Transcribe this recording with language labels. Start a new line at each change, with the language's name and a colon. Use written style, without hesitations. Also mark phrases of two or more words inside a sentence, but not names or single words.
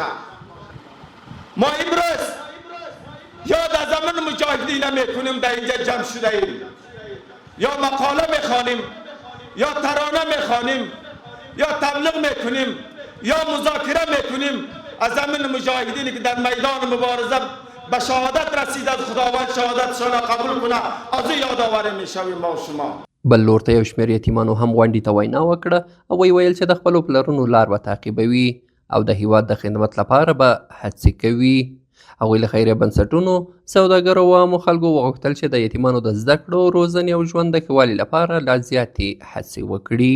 Persian: ما امروز یاد از زمان مجاهدین میکنیم در اینجا جمع شده ایم، یا مقاله میخوانیم، یا ترانه میخوانیم، یا تبلیغ میکنیم، یا مذاکره میکنیم از زمین مجاهدینی که در میدان مبارزه به شهادت رسید، از خداوند شهادتشان قبول کنه، از او یادآوری میشویم ما و شما.
Pashto: بل لور ته یو شمېر یتیمانو هم غونډې ته وینا وکړه او ویل چې د خپلو پلرونو لار به تعقیبوي او د هیواد د خدمت لپاره به هڅې کوي. هغوی له خیریه بنسټونو، سوداګرو او عامو خلکو وغوښتل چې د یتیمانو د زده کړو، روزنې او ژوند د ښه والي لپاره لا زیاتې هڅې وکړي.